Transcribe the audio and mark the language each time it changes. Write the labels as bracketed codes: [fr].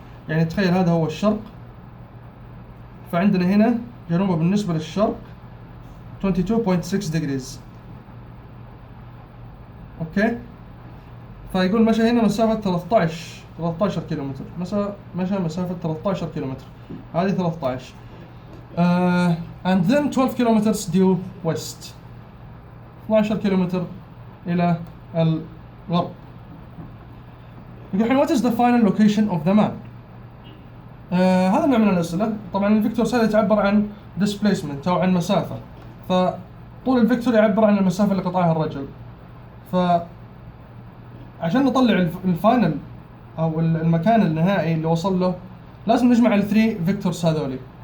[ar] يعني تخيل هذا هو الشرق، فعندنا هنا جنوبا بالنسبة للشرق 22.6 degrees. اوكي فيقول مشى هنا مسافة 13 13 كيلومتر، مشى مسافة 13 كيلومتر، هذه 13. [en] and then 12 kilometers due west، [ar] 12 كيلومتر إلى الغرب. يقول الحين [en] what is the final location of the man؟ [ar] هذا النوع من الأسئلة. طبعا الفيكتورز هذا تعبر عن displacement أو عن مسافة، فطول الفيكتور يعبر عن المسافة اللي قطعها الرجل. فعشان نطلع الفاينل أو المكان النهائي اللي وصل له لازم نجمع الثري فيكتورز هذولي.